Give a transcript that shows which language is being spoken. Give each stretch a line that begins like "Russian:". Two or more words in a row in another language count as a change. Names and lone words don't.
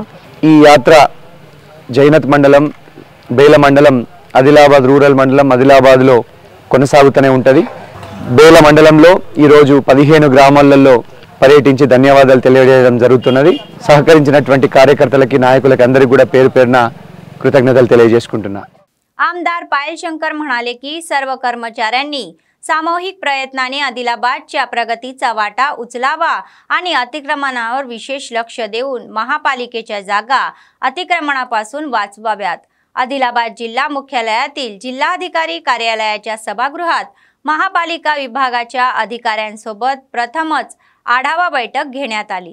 Telugu: ఈ యాత్ర జైనత్ మండలం, బేల మండలం, ఆదిలాబాద్ రూరల్ మండలం, ఆదిలాబాద్లో కొనసాగుతూనే ఉంటుంది. బేల మండలంలో ఈరోజు 15 గ్రామాలలో పర్యటించి ధన్యవాదాలు తెలియజేయడం జరుగుతున్నది. సహకరించినటువంటి కార్యకర్తలకి, नायकुలకి అందరికీ కూడా పేరు పేరున कृतज्ञతలు తెలియజేసుకుంటున్నా.
Marathi: आमदार पायल शंकर म्हणाले की सर्व कर्मचाऱ्यांनी सामूहिक प्रयत्नाने आदिलाबादच्या प्रगतीचा वाटा उचलावा आणि अतिक्रमणावर विशेष लक्ष देऊन महापालिकेच्या जागा अतिक्रमणापासून वाचवाव्यात. आदिलाबाद जिल्हा मुख्यालयातील जिल्हाधिकारी कार्यालयाच्या सभागृहात महापालिका विभागाच्या अधिकाऱ्यांसोबत प्रथमच आढावा बैठक घेण्यात आली.